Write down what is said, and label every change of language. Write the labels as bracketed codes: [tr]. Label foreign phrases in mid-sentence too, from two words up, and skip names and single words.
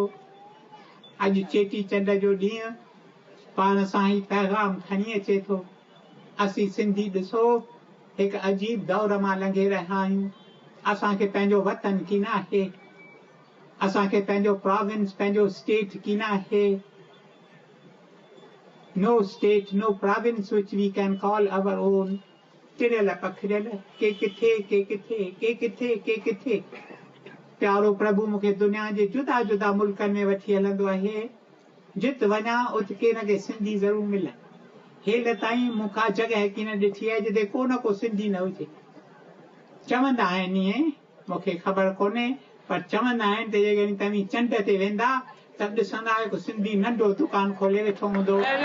[sd] अॼु चेटी चंड जो ॾींहुं पाण सां ई पैगाम खणी अचे थो। असीं सिंधी ॾिसो हिकु अजीब दौर मां लंघे रहिया आहियूं। असांखे पंहिंजो वतन की न आहे, असांखे पंहिंजो प्रोविंस, पंहिंजो स्टेट की न आहे। [en] no state, no province which we can call our own। [sd] टिरियल पखिरियल, के किथे के किथे के किथे के किथे। प्यारो प्रभु मूंखे दुनिया जे जुदा जुदा मुल्कनि में वठी हलंदो आहे। जित वञा उत के न के सिंधी ज़रूर मिलनि। हेल ताईं मूंखां जॻह की न ॾिठी आहे जिते को न को सिंधी न हुजे। चवंदा आहिनि ईअं, मूंखे ख़बर कोन्हे, पर चवंदा आहिनि त जेकॾहिं तव्हीं चंड ते वेंदा त ॾिसंदा हिकु सिंधी नंढो दुकान खोले वेठो हूंदो।